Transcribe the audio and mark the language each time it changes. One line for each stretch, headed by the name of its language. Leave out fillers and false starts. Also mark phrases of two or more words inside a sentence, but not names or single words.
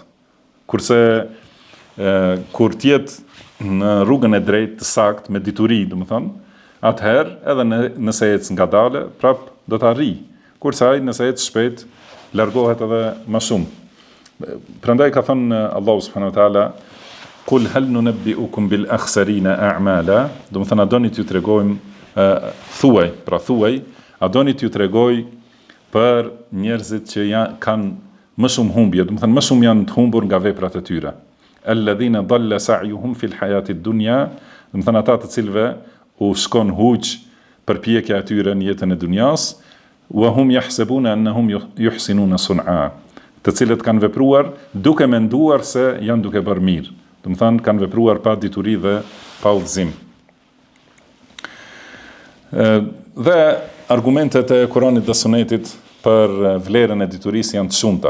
Albanian: Kurse kur të jetë në rrugën e drejtë të saktë me dituri, do të thënë, atëherë edhe nëse ec ngadale, prap do të arrijë. Kurse ai nëse ec shpejt, largohet edhe më shumë. Prandaj ka thënë Allahu
Arabic: سبحانه وتعالى, "قل هل ننبئكم بالأخسرين أعمالا",
Albanian: do të thënë a doni t'ju tregojmë thuaj, a doni t'ju tregoj për njerëzit që kanë më shumë humbje, do të thënë më shumë janë të humbur nga veprat e tyre.
Arabic: الذين ضل سعيهم في الحياة الدنيا,
Albanian: do të thënë ata të cilëve u shkon huq përpjekja e tyre në jetën e dunjas,
Arabic: وهم يحسبون أنهم يحسنون صنعا,
Albanian: të cilët kanë vepruar duke menduar se janë duke bërë mirë. Do të thënë kanë vepruar pa dituri dhe pa udhëzim. Dhe argumentet e Kuranit dhe Sunetit për vlerën e diturisë janë të shumta.